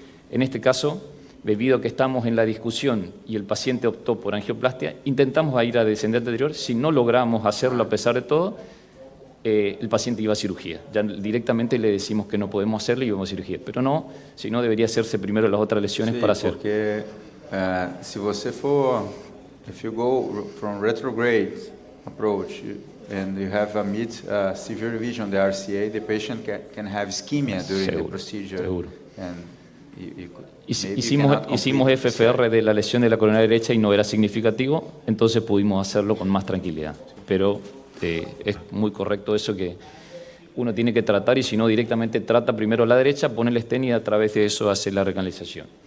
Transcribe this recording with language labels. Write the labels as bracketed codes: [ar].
[es] En este caso, debido a que estamos en la discusión y el paciente optó por angioplastia, intentamos ir a descendente anterior. Si no logramos hacerlo a pesar de todo, el paciente iba a cirugía. Ya directamente le decimos que no podemos hacerlo y vamos a cirugía. Pero no, si no, debería hacerse primero las otras lesiones para hacer. Porque si [pt] você [en] if you go from retrograde approach and you have a mid severe lesion, the RCA, the patient can have ischemia during the procedure. [es] Seguro. [en] And [es] Hicimos FFR de la lesión de la coronaria derecha y no era significativo, entonces pudimos hacerlo con más tranquilidad. Pero es muy correcto eso, que uno tiene que tratar, y si no, directamente trata primero la derecha, pone el stent y a través de eso hace la recanalización.